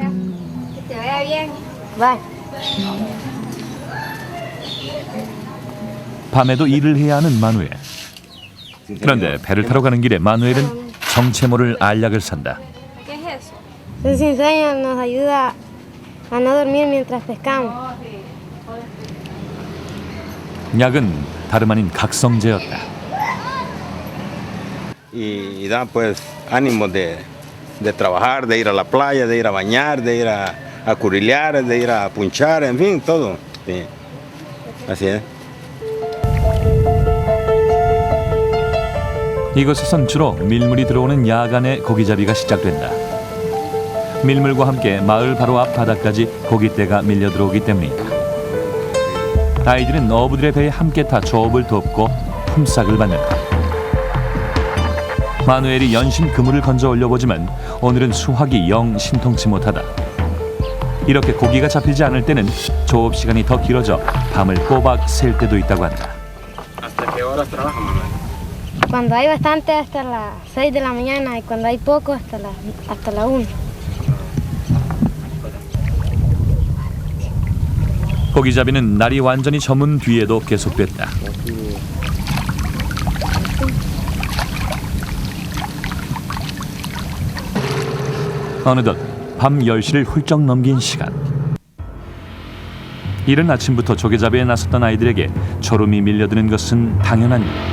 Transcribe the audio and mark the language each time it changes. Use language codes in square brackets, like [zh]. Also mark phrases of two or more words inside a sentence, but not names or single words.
[ko] 밤에도 일을 해야 하는 마누엘. 그런데 배를 타러 가는 길에 마누엘은 정체 모를 알약을 산다. [es] El cizaña nos ayuda a no dormir mientras pescamos. [ko] 약은 다름 아닌 각성제였다. [es] Y da pues ánimo de trabajar, de ir a la playa, de ir a bañar, de ir a curilear, de ir a punchar, en fin, todo. Sí. Así es. [ko] 이곳에선 주로 밀물이 들어오는 야간에 고기잡이가 시작된다. 밀물과 함께 마을 바로 앞 바다까지 고깃대가 밀려 들어오기 때문이다. 아이들은 어부들의 배에 함께 타 조업을 돕고 품삯을 받는다. 마누엘이 연신 그물을 건져 올려보지만 오늘은 수확이 영 신통치 못하다. 이렇게 고기가 잡히지 않을 때는 조업 시간이 더 길어져 밤을 꼬박 샐 때도 있다고 한다. [es] ¿Hasta qué horas trabaja, Manuel? Cuando hay bastante hasta las 6 de la mañana y cuando hay poco hasta la 1. [ko] 고기잡이는 날이 완전히 저문 뒤에도 계속됐다. 어느덧 밤 10시를 훌쩍 넘긴 시간. 이른 아침부터 조개잡이에 나섰던 아이들에게 졸음이 밀려드는 것은 당연한 일.